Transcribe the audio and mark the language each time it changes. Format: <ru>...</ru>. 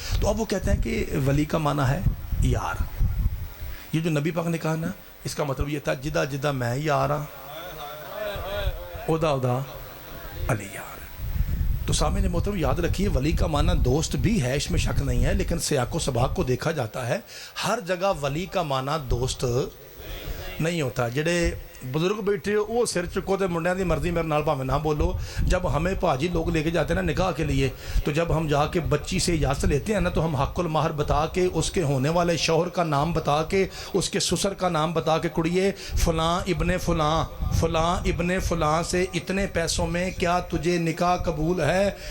<ur>تو اب وہ کہتے ہیں کہ ولی کا معنی ہے یار. یہ جو نبی پاک نے کہا نا اس کا مطلب یہ تھا</ur> <pa>جدہ جدہ میں یار ہاں ادا علی یار.</pa> <ur>تو سامنے محترم یاد رکھیے ولی کا معنی دوست بھی ہے اس میں شک نہیں ہے لیکن سیاق و سباق کو دیکھا جاتا ہے ہر جگہ ولی کا معنی دوست نہیں ہوتا.</ur> <pa>جڑے بزرگ بیٹھے وہ سر چکو تے منڈیاں دی مرضی میرے نال بھاویں نہ بولو.</pa> <ur>جب ہمیں پاجی لوگ لے کے جاتے ہیں نا نکاح کے لیے تو جب ہم جا کے بچی سے اجازت لیتے ہیں نا تو ہم حق المہر بتا کے اس کے ہونے والے شوہر کا نام بتا کے اس کے سسر کا نام بتا کے کڑیے فلاں ابن فلاں سے اتنے پیسوں میں کیا تجھے نکاح قبول ہے.</ur>